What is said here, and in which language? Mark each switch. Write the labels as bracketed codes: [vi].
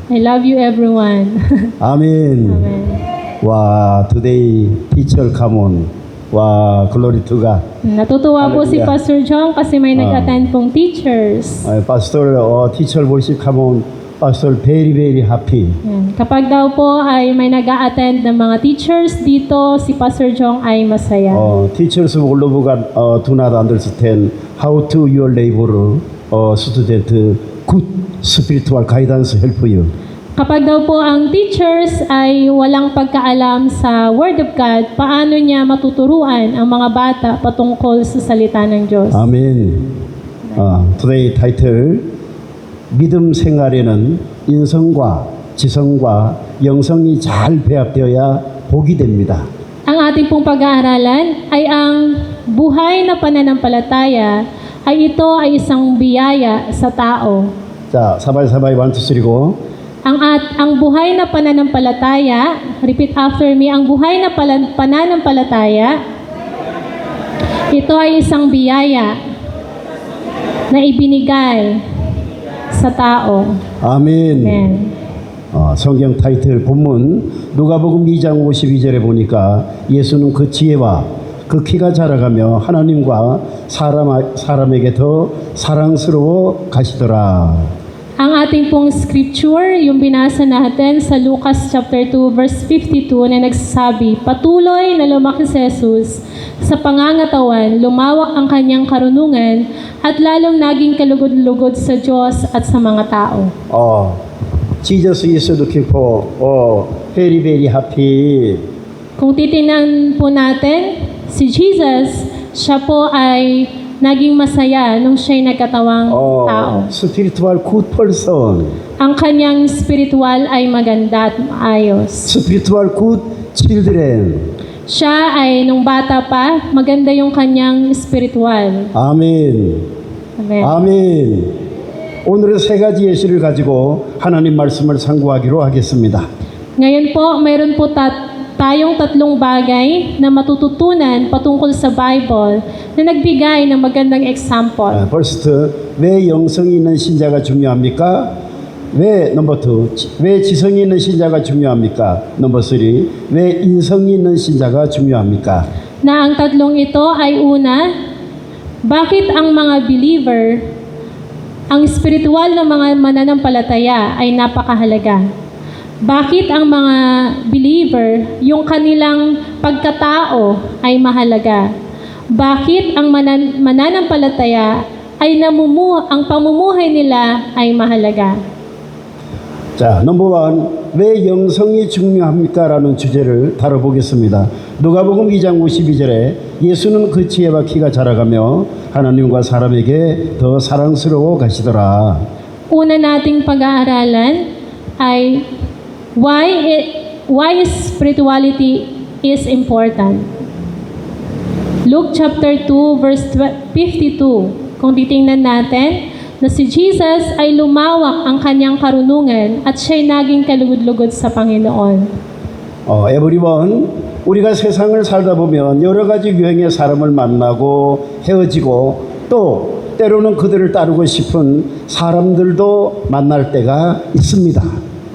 [en] I love you everyone. Amen. Amen. Wow, today teacher come on. Wow, glory to God. [tl] Natutuwa po si [en] Hallelujah. [tl] Pastor John kasi may nag-attend pong teachers. [en] Pastor, teacher worship come on. Pastor, very, very happy. [tl] Yan. Kapag daw po ay may nag-attend ng mga teachers dito, si Pastor John ay masaya. [en] Teachers all over God do not understand how to your labor student good spiritual guidance help you. [tl] Kapag daw po ang teachers ay walang pagkaalam sa [en] Word of God, [tl] paano niya matuturuan ang mga bata patungkol sa salita ng Diyos? [ko] 아멘. [en] Today title [ko] 믿음 생활에는 인성과 지성과 영성이 잘 배합되어야 복이 됩니다. [tl] Ang ating pong pag-aaralan ay ang buhay na pananampalataya ay ito ay isang biyaya sa tao. [ko] 자, 사바이 1, 2, 3 go. [tl] Ang buhay na pananampalataya, [en] repeat after me, [tl] ang buhay na pananampalataya, ito ay isang biyaya na ibinigay sa tao. [ko] 아멘. [en] Amen. [ko] 성경 타이틀 본문 누가복음 2장 52절에 보니까 예수는 그 지혜와 그 키가 자라가며 하나님과 사람에게 더 사랑스러워 가시더라. [tl] Ang ating pong scripture, yung binasa natin sa Lucas chapter 2 verse 52 na nagsasabi, patuloy na lumaki si Jesus sa pangangatawan, lumawak ang kanyang karunungan at lalong naging kalugod-lugod sa Diyos at sa mga tao. [en] Jesus is looking for very very happy. [tl] Kung titingnan po natin, si Jesus, siya po ay naging masaya nung siya'y nagkatawang tao. [en] Spiritual good person. [tl] Ang kanyang spiritual ay maganda at maayos. [en] Spiritual good children. [tl] Siya ay nung bata pa, maganda yung kanyang spiritual. [ko] 아멘. [en] Amen. [ko] 아멘. 오늘은 세 가지 예시를 가지고 하나님 말씀을 상고하기로 하겠습니다. [tl] Ngayon po, mayroon po tayong tatlong bagay na matututunan patungkol sa Bible na nagbigay ng magandang example. [ko] First, 왜 영성이 있는 신자가 중요합니까? 넘버 2, 왜 지성이 있는 신자가 중요합니까? 넘버 3, 왜 인성이 있는 신자가 중요합니까? [tl] Na ang tatlong ito ay una, bakit ang mga believer, ang spiritual na mga mananampalataya ay napakahalaga? Bakit ang mga believer, yung kanilang pagkatao ay mahalaga? Bakit ang mananampalataya ay ang pamumuhay nila ay mahalaga? [ko] 자, 넘버 1, 왜 영성이 중요합니까? 라는 주제를 다뤄보겠습니다. 누가복음 2장 52절에 예수는 그 지혜와 키가 자라가며 하나님과 사람에게 더 사랑스러워 가시더라. [tl] Una nating pag-aaralan ay [en] why spirituality is important. Luke chapter 2 verse 52. [tl] Kung titingnan natin na si Jesus ay lumawak ang kanyang karunungan at siya'y naging kalugod-lugod sa Panginoon. [ko] everyone, 우리가 세상을 살다 보면 여러 가지 유형의 사람을 만나고 헤어지고 또 때로는 그들을 따르고 싶은 사람들도 만날 때가 있습니다.